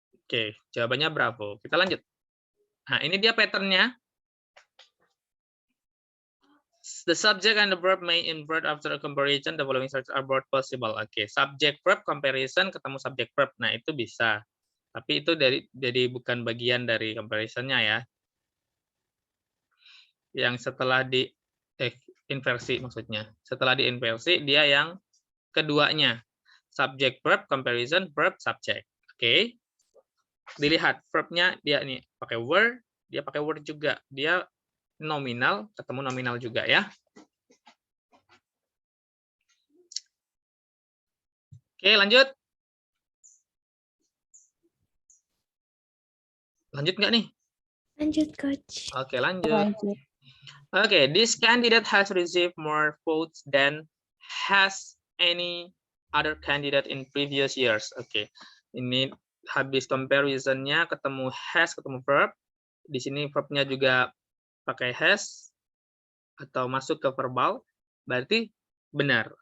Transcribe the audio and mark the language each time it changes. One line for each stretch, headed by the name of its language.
Indonesian: Oke, jawabannya bravo. Kita lanjut. Nah, ini dia patternnya.
English: The subject and the verb may invert after a comparison. The following search are both possible.
Indonesian: Oke,
English: subject verb comparison
Indonesian: ketemu
English: subject verb.
Indonesian: Nah, itu bisa. Tapi itu jadi bukan bagian dari comparison-nya ya. Yang setelah di inversi maksudnya. Setelah diinversi dia yang keduanya.
English: Subject verb comparison verb subject.
Indonesian: Oke. Dilihat verbnya dia nih pakai were, dia pakai word juga. Dia nominal ketemu nominal juga ya. Oke, lanjut. Lanjut nggak nih? Lanjut, Coach. Oke, lanjut. Lanjut.
English: Okay, this candidate has received more votes than has any other candidate in previous years.
Indonesian: Oke, ini habis comparison-nya ketemu has, ketemu verb. Di sini verb-nya juga pakai has atau masuk ke verbal, berarti benar.